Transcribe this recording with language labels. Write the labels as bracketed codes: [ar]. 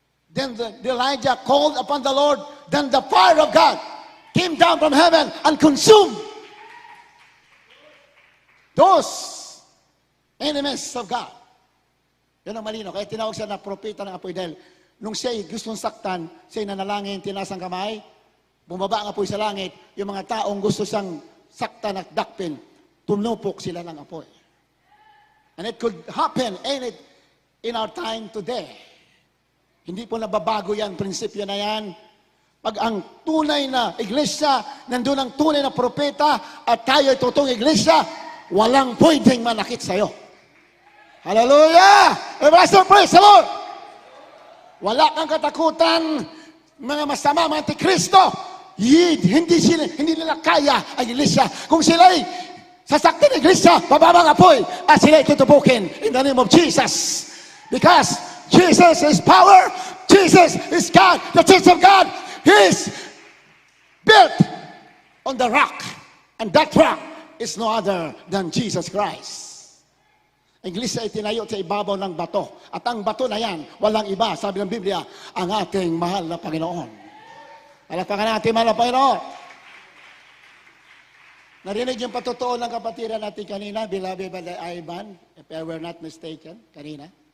[en] Then Elijah called upon the Lord, then the fire of God came down from heaven and consumed those enemies of God. [tl] Yan ang malino. Kaya tinawag siya na propeta ng apoy dahil nung siya'y gustong saktan, siya'y nanalangin, tinaas ang kamay, bumaba ang apoy sa langit, yung mga taong gusto siyang saktan at dakpin, tunupok sila ng apoy. [en] And it could happen in our time today. [tl] Hindi po nababago yan, prinsipyo na yan. Pag ang tunay na iglesia, nandun ang tunay na propeta, at tayo ay totoong iglesia, walang pwedeng manakit sa'yo. Hallelujah! [en] Everlasting praise the Lord! [tl] Wala kang katakutan, mga masama, mga antikristo. Hindi nila kaya ang iglesia. Kung sila'y sasaktin ang iglesia, bababang apoy, at sila'y tutubukin [en] in the name of Jesus. Because Jesus is power, Jesus is God, the Church of God is built on the rock, and that rock is no other than Jesus Christ. [tl] Ang iglesia ay tinayo sa ibabaw ng bato. At ang bato na yan, walang iba, sabi ng Biblia, ang ating mahal na Panginoon. Palakpakan natin, mahal na Panginoon. Narinig yung patutuo ng kapatiran natin kanina, [en] beloved Brother Ivan, if I were not mistaken, [tl] kanina.